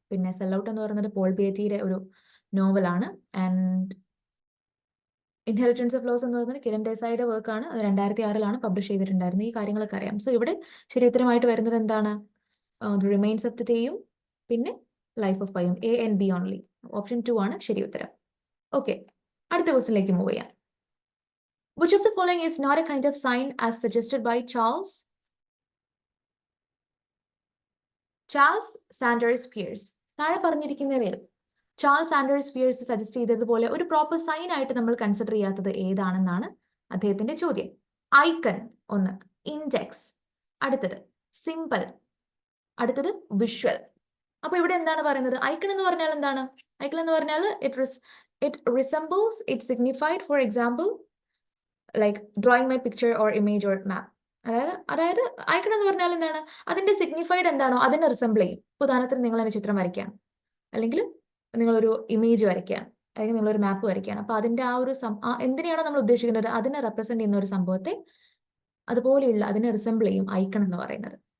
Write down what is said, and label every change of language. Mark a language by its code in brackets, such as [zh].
[ml] പിന്നെ സെല്ലൗട്ട് എന്ന് പറയുന്നത് പോൾ ബേറ്റിയുടെ ഒരു നോവലാണ്. ആൻഡ് ഇൻഹെറിറ്റൻസ് ഓഫ് ലോസ് എന്ന് പറയുന്നത് കിരൺ ദേശായിയുടെ വർക്കാണ്. അത് 2006 പബ്ലിഷ് ചെയ്തിട്ടുണ്ടായിരുന്നു. ഈ കാര്യങ്ങളൊക്കെ അറിയാം. സോ ഇവിടെ ശരി ഉത്തരമായിട്ട് വരുന്നത് എന്താണ്? ദ റിമൈൻസ് ഓഫ് ദ ഡേയും പിന്നെ life of പൈയും. A and B only. Option 2 ആണ് ശരി ഉത്തരം. ഓക്കെ, അടുത്ത ക്വസ്റ്റിനിലേക്ക് മൂവ് ചെയ്യാം. [en] Which of the following is not a kind of sign as suggested by Charles Sanders Peirce? [ml] താഴെ പറഞ്ഞിരിക്കുന്നവയിൽ ചാൾസ് സാൻഡേഴ്സ് പിയേഴ്സ് സജസ്റ്റ് ചെയ്തതുപോലെ ഒരു proper sign ആയിട്ട് നമ്മൾ കൺസിഡർ ചെയ്യാത്തത് ഏതാണെന്നാണ് അദ്ദേഹത്തിന്റെ ചോദ്യം. ഐക്കൺ ഒന്ന്, ഇൻഡെക്സ് അടുത്തത്, സിമ്പിൾ അടുത്തത്, വിഷ്വൽ. അപ്പൊ ഇവിടെ എന്താണ് പറയുന്നത്? ഐക്കൺ എന്ന് പറഞ്ഞാൽ എന്താണ്? ഐക്കൺ എന്ന് പറഞ്ഞാൽ [en] it resembles, it signified, for example, like drawing my picture or image or map. [ml] അതായത് ഐക്കൺ എന്ന് പറഞ്ഞാൽ എന്താണ്, അതിന്റെ സിഗ്നിഫൈഡ് എന്താണോ അതിനെ റിസംബിൾ ചെയ്യും. ഉദാഹരണത്തിന് നിങ്ങൾ അതിന്റെ ചിത്രം വരയ്ക്കുകയാണ്, അല്ലെങ്കിൽ നിങ്ങളൊരു ഇമേജ് വരയ്ക്കുകയാണ്, അല്ലെങ്കിൽ നിങ്ങളൊരു മാപ്പ് വരയ്ക്കുകയാണ്. അപ്പൊ അതിന്റെ ആ ഒരു എന്തിനെയാണോ നമ്മൾ ഉദ്ദേശിക്കുന്നത് അതിനെ റെപ്രസെന്റ് ചെയ്യുന്ന ഒരു സംഭവത്തെ അതുപോലെയുള്ള അതിനെ റിസംബിൾ ചെയ്യും ഐക്കൺ എന്ന് പറയുന്നത്.